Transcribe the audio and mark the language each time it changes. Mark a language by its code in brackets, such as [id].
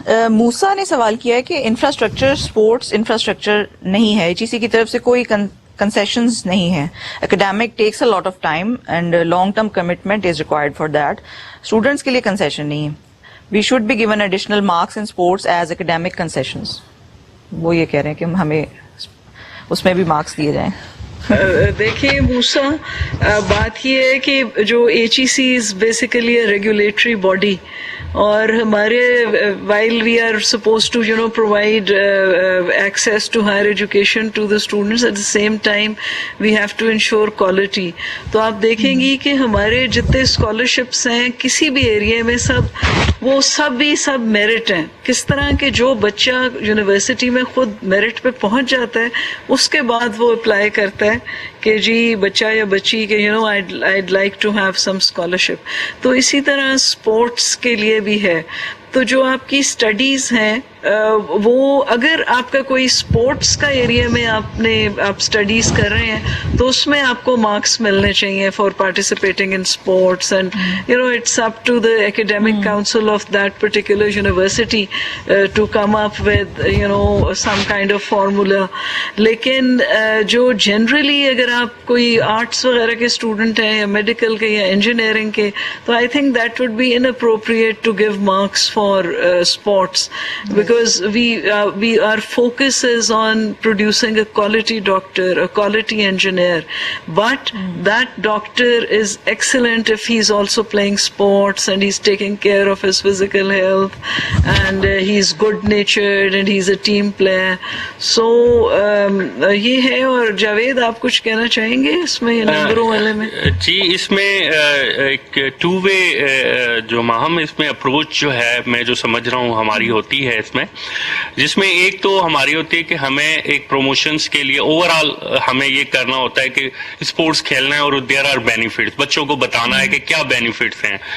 [ur] موسا نے سوال کیا ہے کہ انفراسٹرکچر اسپورٹس انفراسٹرکچر نہیں ہے, HEC کی طرف سے کوئی کنسیشنز نہیں ہے. [en] Academic takes a lot of time and long term commitment is required for that. [ur] Students کے لیے کنسیشن نہیں ہے. [en] We should be given additional marks in sports as academic concessions. [ur] وہ یہ کہہ رہے ہیں کہ ہمیں اس میں بھی مارکس دیے جائیں. دیکھیے موسا, بات یہ ہے کہ جو [en] HEC is basically a regulatory body, [ur] اور ہمارے [en] while we are supposed to provide access to higher education to the students, at the same time we have to ensure quality. [ur] تو آپ دیکھیں گی کہ ہمارے جتنے اسکالرشپس ہیں کسی بھی ایریا میں وہ سب میرٹ ہیں. کس طرح کہ جو بچہ یونیورسٹی میں خود میرٹ پہ پہنچ جاتا ہے اس کے بعد وہ اپلائی کرتا ہے کہ جی بچہ یا بچی کہ [en] I'd like to have some scholarship. [ur] تو اسی طرح اسپورٹس کے لیے بھی ہے. تو جو آپ کی اسٹڈیز ہیں وہ اگر آپ کا کوئی اسپورٹس کا ایریا میں آپ اسٹڈیز کر رہے ہیں تو اس میں آپ کو مارکس ملنے چاہیے [en] For participating in sports, and it's up to the academic council of that particular university to come up with some kind of formula. [ur] لیکن جو جنرلی اگر آپ کوئی آرٹس وغیرہ کے اسٹوڈنٹ ہیں یا میڈیکل کے یا انجینئرنگ کے, [en] تو I think that would be inappropriate to give marks for sports, because our focus is on producing a quality doctor, a quality engineer, but that doctor is excellent if he's also playing sports and he's taking care of his physical health, and he's good natured and he's a team player. [ur] So یہ ہے. اور جاوید آپ کچھ کہنا چاہیں گے اس میں نمبروں والے میں؟ جی, اس میں ایک ٹو وے جو ماہم اس میں اپروچ جو ہے میں جو سمجھ رہا ہوں ہماری ہوتی ہے اس میں, جس میں ایک تو ہماری ہوتی ہے کہ ہمیں ایک پروموشنز کے لیے اوور آل ہمیں یہ کرنا ہوتا ہے کہ اسپورٹس کھیلنا ہے اور دیر آر بینیفٹس, بچوں کو بتانا ہے کہ کیا بینیفٹس ہیں.